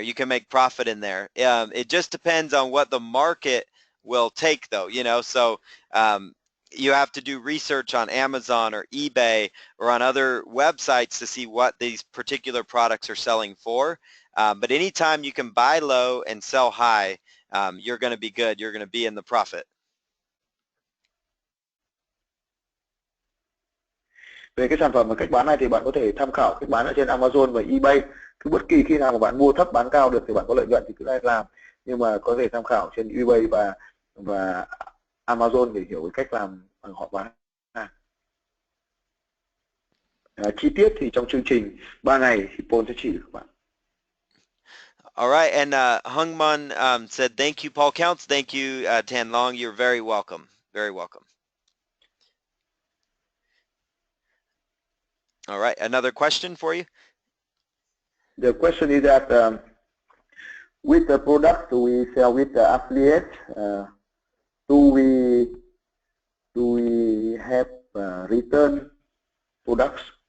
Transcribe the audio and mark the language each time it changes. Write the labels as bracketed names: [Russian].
[English] You can make profit in there. It just depends on what the market will take though, so you have to do research on Amazon or eBay or on other websites to see what these particular products are selling for. But anytime you can buy low and sell high, you're going to be good. You're going to be in the profit. [Vietnamese] Về cái sản phẩm và cách bán này thì bạn có thể tham khảo cách bán ở trên Amazon và eBay. Cứ bất kỳ khi nào mà bạn mua thấp bán cao được thì bạn có lợi nhuận thì cứ làm. Nhưng mà có thể tham khảo trên eBay và Amazon để hiểu cái cách làm họ bán. chi tiết thì trong chương trình 3 ngày thì Paul sẽ chỉ được các bạn. [English] All right, and Hungman said, thank you, Paul Counts. Thank you, Tan Long. You're very welcome. Very welcome. All right, another question for you. The question is that with the product we sell with the affiliate, do we have return products?